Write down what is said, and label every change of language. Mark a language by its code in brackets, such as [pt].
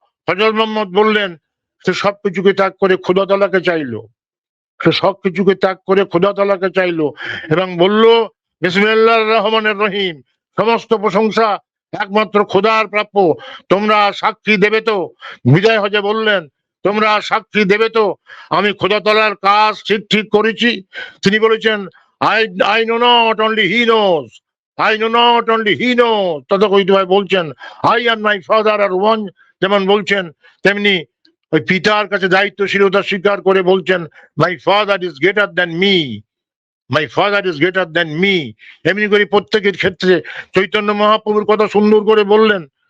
[bn] হযরত মুহাম্মদ বললেন সে সবকিছুকে ত্যাগ করে খোদা তাআলাকে চাইলো, সে সবকিছুকে ত্যাগ করে খোদা তাআলাকে চাইলো এবং বলল বিসমিল্লাহির রহমানির রহিম, সমস্ত প্রশংসা একমাত্র খোদার প্রাপ্য। তোমরা সাক্ষী দেবে তো? বিদায় হজে বললেন তোমরা সাক্ষী দেবে তো আমি খোদা তাআলার কাজ ঠিক ঠিক করেছি? তিনি বলেছেন [en] I know not, only he knows. I know not, only he knows. [bn] তথাকথিতভাবে বলছেন [en] I and my father are one, [bn] যেমন বলছেন তেমনি ওই পিতার কাছে দায়িত্বশীলতা স্বীকার করে বলছেন [en] my father is greater than me, [bn] my father is greater than me. এমনি করে প্রত্যেকের ক্ষেত্রে চৈতন্য মহাপ্রভুর কথা সুন্দর করে বললেন।